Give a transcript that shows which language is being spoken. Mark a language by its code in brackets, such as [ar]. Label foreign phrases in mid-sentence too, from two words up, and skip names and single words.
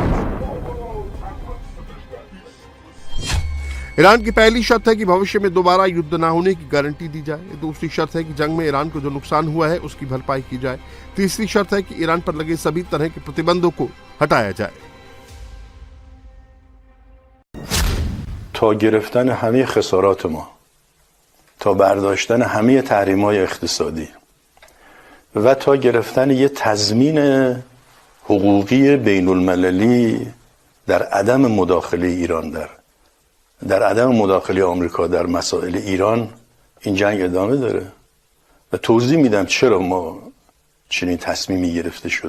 [hi] ईरान की पहली शर्त है कि भविष्य में दोबारा युद्ध न होने की गारंटी दी जाए। दूसरी शर्त है कि जंग में ईरान को जो नुकसान हुआ है उसकी भरपाई की जाए। तीसरी शर्त है कि ईरान पर लगे सभी तरह के प्रतिबंधों को हटाया जाए। [fa] تا گرفتن همه خسارات ما، تا برداشتن همه تحریم‌های اقتصادی و تا گرفتن یه تضمین حقوقی بین المللی در عدم مداخله ایران در عدم مداخله آمریکا در مسائل ایران این جنگ ادامه داره و توضیح میدم چرا ما چنین تصمیمی گرفته شده.